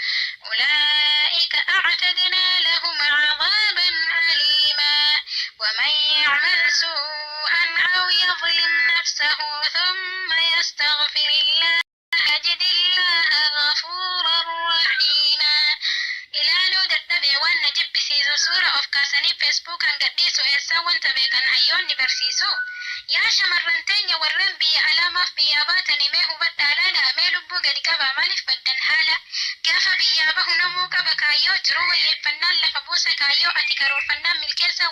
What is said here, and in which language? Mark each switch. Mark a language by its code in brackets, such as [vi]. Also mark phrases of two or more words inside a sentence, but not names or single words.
[ar] أولئك أعتدنا لهم عذابا أليما ومن يعمل سوءا أو يظلم نفسه ثم يستغفر الله يجد الله غفورا رحيما [om] ilaaluu dadhabee waan na jibbisiisu suura of kaasanii feesbuukaan gadhiisu eessaa wanta beekan hayyoonni barsiisu yaa shamarran teenya warreen biyya alaamaaf biyyaa baatanii mee hubadhaa laala mee lubbuu gadi qabaa maaliif baddan haala gaafa biyyaa bahu namuu qaba kaayyoo jiruu wayyeeffannaan lafa buusa kaayyoo ati karoorfannaan milkeessan